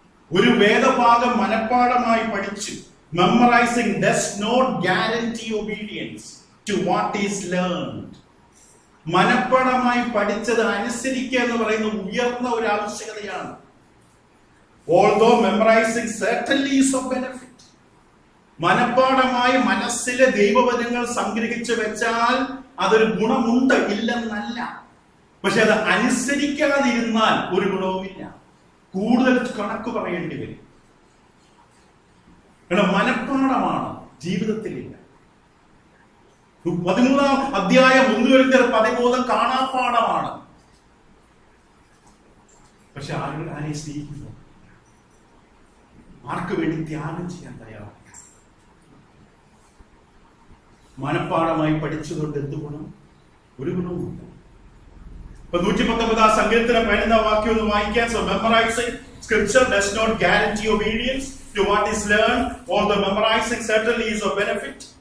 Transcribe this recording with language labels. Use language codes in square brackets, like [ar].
[ml] ഒരു വേദഭാഗം മനഃപ്പാഠമായി പഠിച്ചു. [en] Memorising does not guarantee obedience to what is learned. [ml] മനഃപ്പാഠമായി പഠിച്ചത് അനുസരിക്കുക എന്ന് പറയുന്നത് ഉയർന്ന ഒരു ആവശ്യകതയാണ്. [en] Although memorizing certainly is of benefit. [ml] മനഃപ്പാഠമായി മനസ്സിലെ ദൈവവചനങ്ങൾ സംഗ്രഹിച്ചു വെച്ചാൽ അതൊരു ഗുണമുണ്ട്, ഇല്ലെന്നല്ല. പക്ഷെ അത് അനുസരിക്കാതിരുന്നാൽ ഒരു ഗുണവുമില്ല, കൂടുതൽ കണക്ക് പറയേണ്ടി വരും. മനഃപ്പാഠമാണ്, ജീവിതത്തിലില്ല. 13-ാം അധ്യായം 1 Corinthians 13 കാണാപ്പാഠമാണ്. പക്ഷെ ആരെ സ്നേഹിക്കുന്നു? ആർക്ക് വേണ്ടി ത്യാഗം ചെയ്യാൻ തയ്യാറാണ്? മനപ്പാഠമായി പഠിച്ചതുകൊണ്ട് എന്ത് ഗുണം? ഒരു ഗുണവുമില്ല. ഇപ്പൊ 119 സങ്കീർത്തനം 11 വാക്യം ഒന്ന് വായിക്കാൻ. [en] So memorizing scripture does not guarantee obedience to what is learned, although memorizing certainly is of benefit.